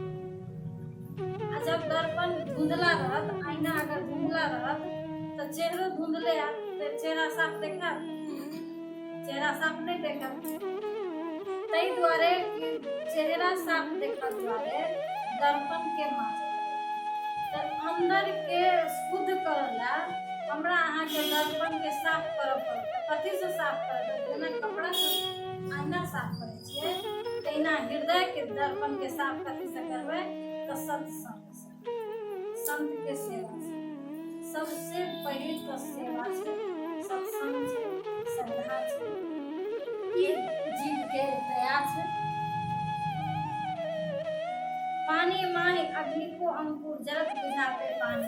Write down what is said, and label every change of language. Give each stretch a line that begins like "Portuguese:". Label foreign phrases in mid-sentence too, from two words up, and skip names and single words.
Maithili: आ जब दर्पण धुंधला रहत, आईना अगर धुंधला रहत तो चेहरा धुंधले आ तो चेहरा साफ देखा, चेहरा साफ नहीं देखा। तई द्वारे चेहरा साफ देखा द्वारे दर्पण के मांजत। तो अंदर के शुद्ध करला हमरा अहाँ के दर्पण के साफ करब पड़त। कथी से साफ करब? जेना कपड़ा से आईना साफ करे छिए, तहिना हृदय के दर्पण के साफ कथी से करबे? तो सत्संग से, संत के सेवा से। सबसे पहिल तो सेवा से, सत्संग से, श्रद्धा से, ये जीव के दया से। पानी मानी अग्नि को अंकुर, जरत बुझाते पानी।